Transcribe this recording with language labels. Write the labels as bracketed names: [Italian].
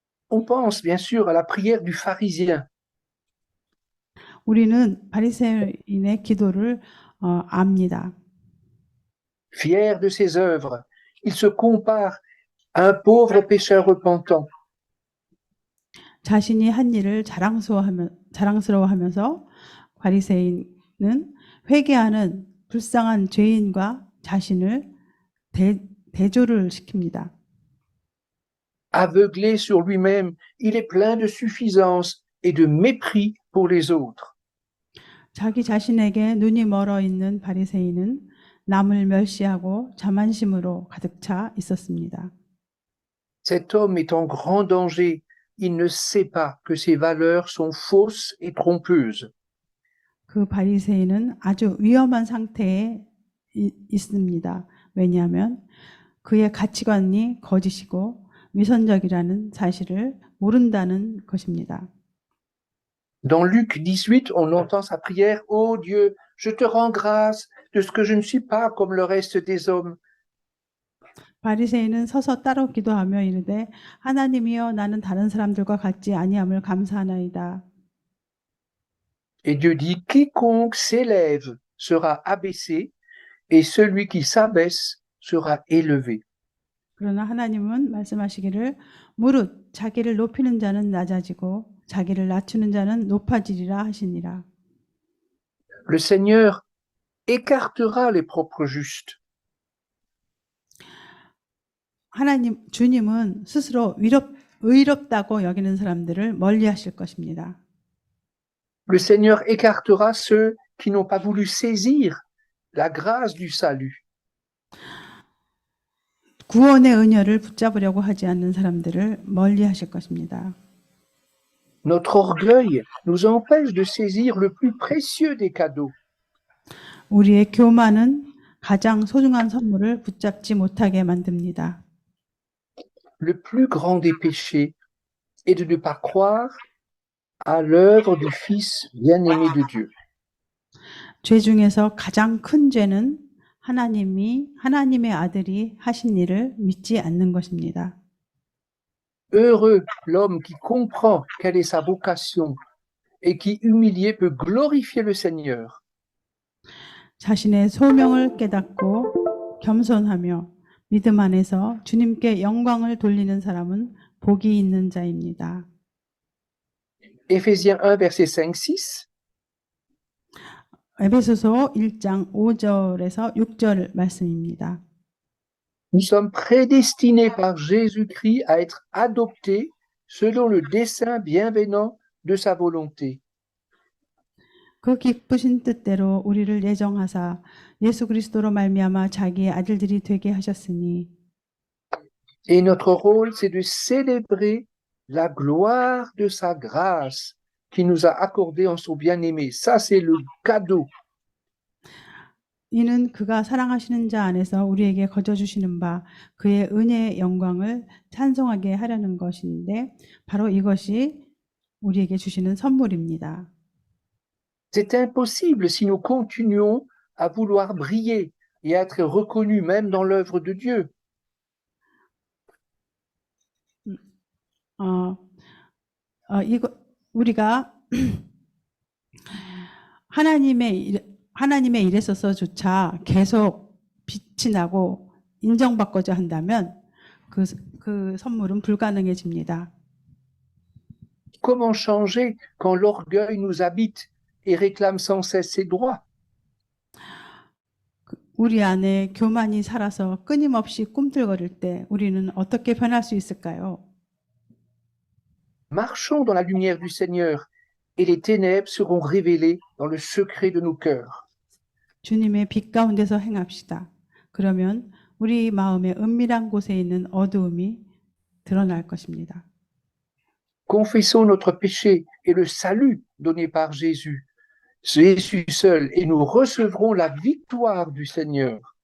[French] On pense bien sûr à la prière du pharisien. [Korean] 우리는 바리새인의 기도를 압니다. [French] Fier de ses œuvres, il se compare à un pauvre pécheur repentant. [Korean] 자신이 한 일을 자랑스러워하면서 바리새인은 회개하는 불쌍한 죄인과 자신을 대조를 시킵니다. [French] Aveuglé sur lui-même, il est plein de suffisance et de mépris pour les autres. [Korean] 자기 자신에게 눈이 멀어 있는 바리새인은 남을 멸시하고 자만심으로 가득 차 있었습니다. [French] Cet homme est en grand danger. Il ne sait pas que ses valeurs sont fausses et trompeuses. [Korean] 그 바리새인은 아주 위험한 상태에 있습니다. 왜냐하면 그의 가치관이 거짓이고 위선적이라는 사실을 모른다는 것입니다. [French] Dans Luc 18, on entend sa prière. Ô Dieu, je te rends grâce de ce que je ne suis pas comme le reste des hommes. [Korean] 바리새인은 서서 따로 기도하며 이르되 하나님이여 나는 다른 사람들과 같지 아니함을 감사하나이다. [French] Et Dieu dit, quiconque s'élève sera abaissé et celui qui s'abaisse sera élevé. [Korean] 그러나 하나님은 말씀하시기를 무릇 자기를 높이는 자는 낮아지고 자기를 낮추는 자는 높아지리라 하시니라. [French] Le Seigneur écartera les propres justes. [Korean] 주님은 스스로 의롭다고 여기는 사람들을 멀리하실 것입니다. [French] Le Seigneur écartera ceux qui n'ont pas voulu saisir la grâce du salut. [Korean] 구원의 은혜를 붙잡으려고 하지 않는 사람들을 멀리하실 것입니다. [French] Notre orgueil nous empêche de saisir le plus précieux des cadeaux. [Korean] 우리의 교만은 가장 소중한 선물을 붙잡지 못하게 만듭니다. [French] Le plus grand des péchés est de ne pas croire à l'œuvre du Fils bien-aimé de Dieu. [Korean] 죄 중에서 가장 큰 죄는 하나님의 아들이 하신 일을 믿지 않는 것입니다. [French] Heureux l'homme qui comprend quelle est sa vocation et qui, humilié, peut glorifier le Seigneur. [Korean] 자신의 소명을 깨닫고 겸손하며 믿음 안에서 주님께 영광을 돌리는 사람은 복이 있는 자입니다. [French] Éphésiens 1, verset 5-6. [Korean] 에베소서 1장 5절에서 6절 말씀입니다. [French] Nous sommes prédestinés par Jésus-Christ à être adoptés selon le dessein bienveillant de sa volonté. [Korean] 그 기쁘신 뜻대로 우리를 예정하사 예수 그리스도로 말미암아 자기의 아들들이 되게 하셨으니 [French] Et notre rôle, c'est de célébrer la gloire de sa grâce qui nous a accordé en son bien-aimé. Ça, c'est le cadeau. [Korean] 이는 그가 사랑하시는 자 안에서 우리에게 거저 주시는 바 그의 은혜의 영광을 찬송하게 하려는 것인데 바로 이것이 우리에게 주시는 선물입니다. [French] C'est impossible si nous continuons à vouloir briller et à être reconnus même dans l'œuvre de Dieu. [Korean] 어, 이거 우리가 하나님의 일에 있어서조차 계속 빛이 나고 인정받고자 한다면 그 선물은 불가능해집니다. [French] Comment changer quand l'orgueil nous habite et réclame sans cesse ses droits? [Korean] 우리 안에 교만이 살아서 끊임없이 꿈틀거릴 때 우리는 어떻게 변할 수 있을까요? [French] Marchons dans la lumière du Seigneur et les ténèbres seront révélées dans le secret de nos cœurs. [Korean] 주님의 빛 가운데서 행합시다. 그러면 우리 마음의 은밀한 곳에 있는 어두움이 드러날 것입니다. [French] Confessons notre péché et le salut donné par Jésus, Jésus seul, et nous recevrons la victoire du Seigneur.